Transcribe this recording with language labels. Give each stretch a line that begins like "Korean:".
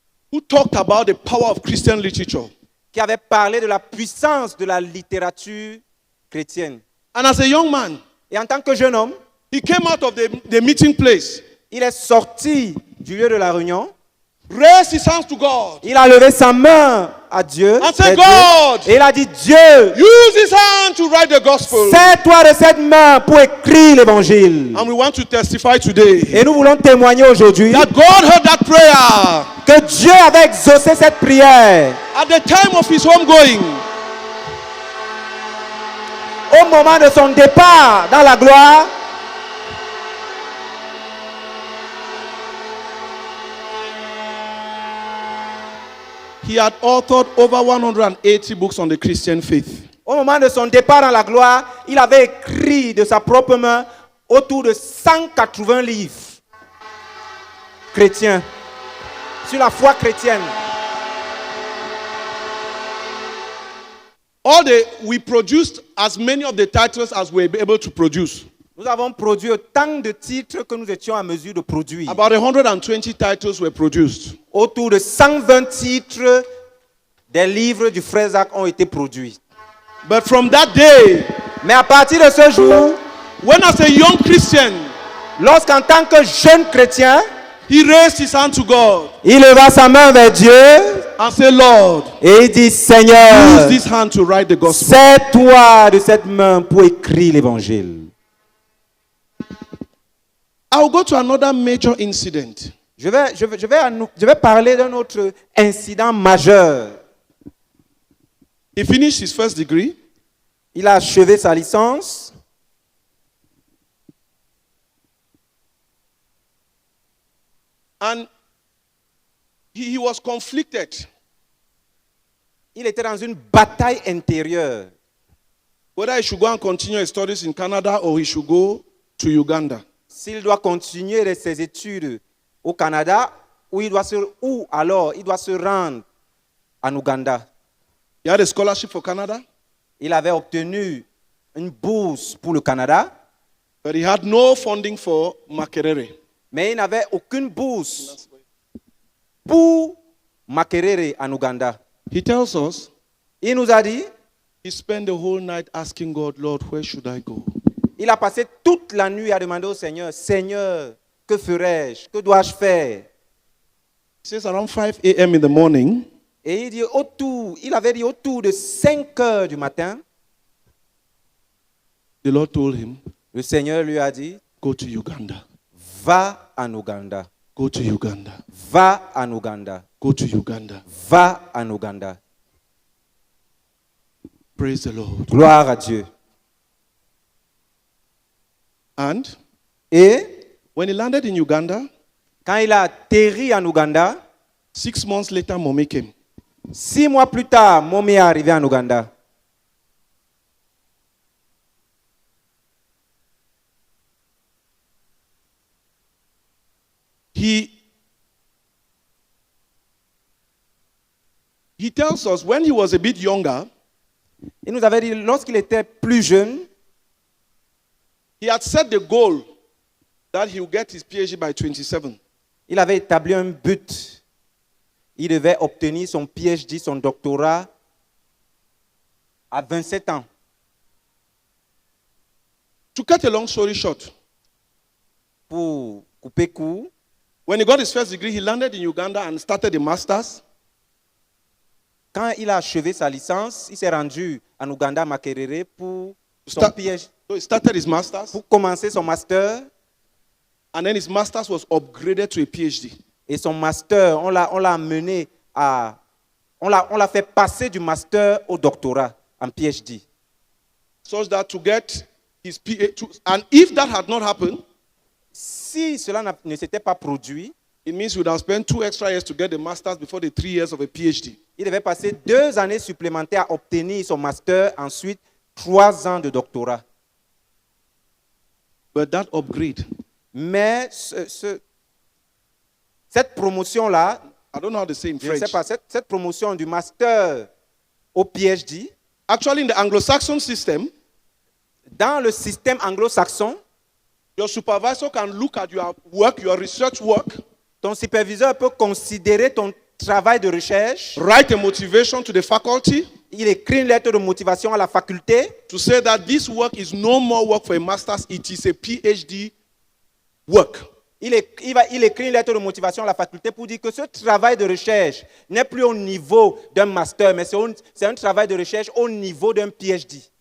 English: who talked about the power of Christian literature.
French: Qui avait parlé de la puissance de la littérature chrétienne.
English: And as a young man,
French: et en tant que jeune homme,
English: he came out of the meeting place.
French: Il est sorti du lieu de la réunion.
English: Raised his hands to God.
French: Il a levé sa main à Dieu.
English: And said, God,
French: et il a dit, Dieu,
English: use his hand to write the gospel.
French: Sers-toi de cette main pour écrire l'évangile.
English: And we want to testify today.
French: Et nous voulons témoigner aujourd'hui
English: that God heard that prayer.
French: Que Dieu avait exaucé cette prière.
English: At the time of his homegoing.
French: Au moment de son départ dans la gloire.
English: He had authored over 180 books on the Christian faith.
French: Au moment de son départ dans la gloire, il avait écrit de sa propre main autour de 180 livres chrétiens sur la foi chrétienne.
English: We produced as many of the titles as we were able to produce.
French: Nous avons produit autant de titres que nous étions en mesure de produire.
English: About 120 titles were produced.
French: Autour de 120 titres des livres du frère Zach ont été produits.
English: But from that day,
French: mais à partir de ce jour,
English: when as a young Christian,
French: lorsqu'en tant que jeune chrétien,
English: he raised his hand to God.
French: Il leva sa main vers Dieu.
English: And say, Lord,
French: et il dit, Seigneur,
English: use this hand to write the gospel.
French: Sers-toi de cette main pour écrire l'évangile.
English: I will go to another major incident.
French: Je vais parler d'un autre incident majeur.
English: He finished his first degree.
French: Il a achevé sa licence.
English: And he was conflicted.
French: Il était dans une bataille intérieure.
English: Whether he should go and continue his studies in Canada or he should go to Uganda.
French: S'il doit continuer ses études au Canada ou alors il doit se rendre en Ouganda.
English: He had a scholarship for Canada.
French: Il avait obtenu une bourse pour le Canada.
English: But he had no funding for Makerere.
French: Mais il n'avait aucune bourse pour Makerere en Ouganda.
English: He tells us,
French: il nous a dit,
English: he spent the whole night asking God, Lord, where should I go?
French: Il a passé toute la nuit à demander au Seigneur, Seigneur, que ferai-je? Que dois-je faire?
English: He says around 5 a.m. in the morning.
French: Et il avait dit autour de 5 heures du matin.
English: The Lord told him,
French: le Seigneur lui a dit,
English: go to Uganda.
French: Va en Ouganda.
English: Go to Uganda.
French: Va en Ouganda.
English: Go to Uganda.
French: Va en Ouganda.
English: Praise the Lord.
French: Gloire à Dieu.
English: And
French: Et
English: when he landed in Uganda,
French: quand il a atterri en Ouganda,
English: 6 months later, Mommy came.
French: 6 mois plus tard, Mommy est arrivé en Ouganda.
English: He tells us when he was a bit younger,
French: Il nous avait dit, lorsqu'il était plus jeune,
English: he had set the goal that he would get his PhD by 27.
French: il avait établi un but. Il devait obtenir son PhD, son doctorat, à 27 ans.
English: To cut a long story short,
French: Pour couper court,
English: when he got his first degree, he landed in Uganda and started a master's.
French: quand il a achevé sa licence, il s'est rendu en Ouganda, à Makerere, pour son
English: Start-
French: PhD,
English: So he started his master's,
French: pour commencer son master.
English: and then his master's was upgraded to a PhD.
French: Et son master, on l'a amené à... On l'a fait passer du master au doctorat en PhD.
English: Such that to get his PhD, and if that had not happened,
French: Si cela ne s'était pas produit,
English: it means he would have spent 2 extra years to get the master's before the 3 years of a PhD.
French: il devait passer 2 années supplémentaires à obtenir son master, ensuite 3 ans de doctorat.
English: But that upgrade,
French: Mais cette promotion-là,
English: I don't know how to say in
French: je ne sais
English: French.
French: pas, cette promotion du master au PhD,
English: Actually, in the Anglo-Saxon system,
French: dans le système anglo-saxon,
English: your supervisor can look at your work, your research work,
French: ton superviseur peut considérer ton travail de recherche.
English: write a motivation to the faculty
French: Il écrit une lettre de motivation à la faculté
English: to say that this work is no more work for a master's, it is a PhD work.
French: il écrit une lettre de motivation à la faculté pour dire que ce travail de recherche n'est plus au niveau d'un master, mais c'est un travail de recherche au niveau d'un PhD.